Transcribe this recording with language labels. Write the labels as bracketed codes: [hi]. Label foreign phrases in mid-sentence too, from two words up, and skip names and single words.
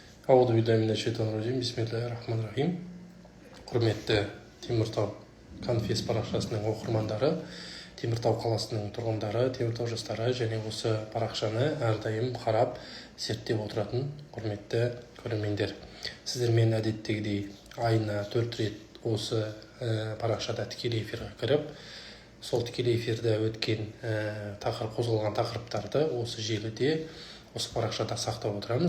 [ar] أعوذ بالله من الشيطان الرجيم. بسم الله الرحمن الرحيم. [kk] Құрметті Теміртау конфес парақшасының оқырмандары, Теміртау қаласының тұрғындары, Теміртау жастары және осы парақшаны әрдайым қарап зерттеп отыратын құрметті көрермендер. Сіздермен әдеттегідей айына 4 рет осы парақшада тікелей эфирге кіріп, сол тікелей эфирде өткен қозғалған тақырыптарды осы желіде, осы парақшада сақтап отырамыз.